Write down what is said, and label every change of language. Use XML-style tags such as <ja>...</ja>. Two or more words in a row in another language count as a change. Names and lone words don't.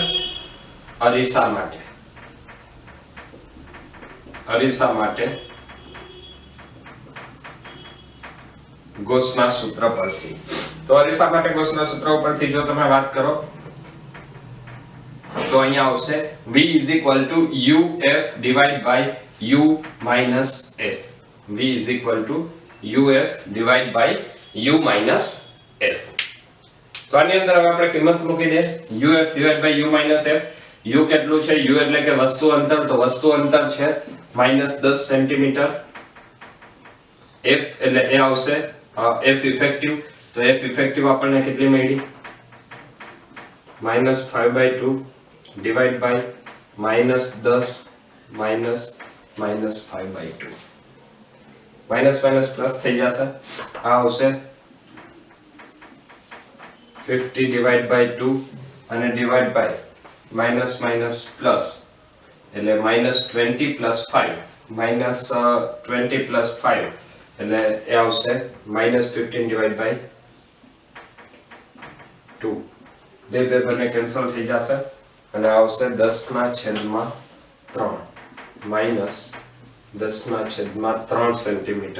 <gu>અરીસા માટે. અરીસા માટે ગૌસના સૂત્ર પરથી. તો અરીસા માટે ગૌસના સૂત્ર પરથી જો તમે વાત કરો તો અહીંયા આવશે</gu> <en>v uf divided by u minus f. v uf divided by u minus f.</en> <gu>તો આની અંદર હવે આપણે કિંમત મૂકી દે</gu> <en>uf divided by u minus f.</en> <gu>u કેટલું છે? u એટલે કે વસ્તુ અંતર. તો વસ્તુ અંતર છે -10 સેન્ટીમીટર. f એટલે એ આવશે f ઇફેક્ટિવ. તો f ઇફેક્ટિવ આપણને કેટલી મળી?</gu> <en>-5/2 divided by -10 minus -5/2. minus minus plus</en> <gu>થઈ જશે. આ આવશે</gu> <en>50 divided by 2</en> <gu>અને</gu> <en>divided by minus minus plus</en> <gu>એટલે</gu> <en>-20 plus 5 -20 plus 5</en> <gu>એટલે એ આવશે</gu> <en>-15 divided by 2.</en> <gu>બે બંને કેન્સલ થઈ જશે અને આવશે 10/3 -10/3 સેન્ટીમીટર.</gu>